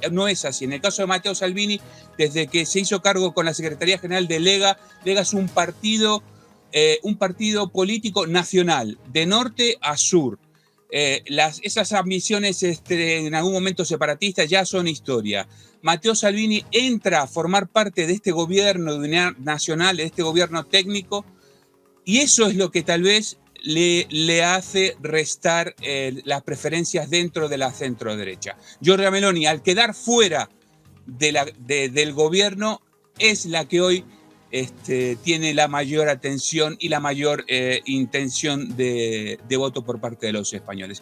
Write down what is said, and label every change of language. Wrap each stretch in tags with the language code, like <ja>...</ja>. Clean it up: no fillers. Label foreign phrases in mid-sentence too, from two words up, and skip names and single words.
<es>En el caso de Matteo Salvini, desde que se hizo cargo con la Secretaría General de Lega es un partido político nacional, de norte a sur. Esas ambiciones en algún momento separatistas ya son historia. Matteo Salvini entra a formar parte de este gobierno de unidad nacional, de este gobierno técnico, y eso es lo que tal vez le hace restar las preferencias dentro de la centro-derecha. Giorgia Meloni, al quedar fuera del gobierno, es la que hoy tiene la mayor atención y la mayor intención de voto por parte de los españoles.</es>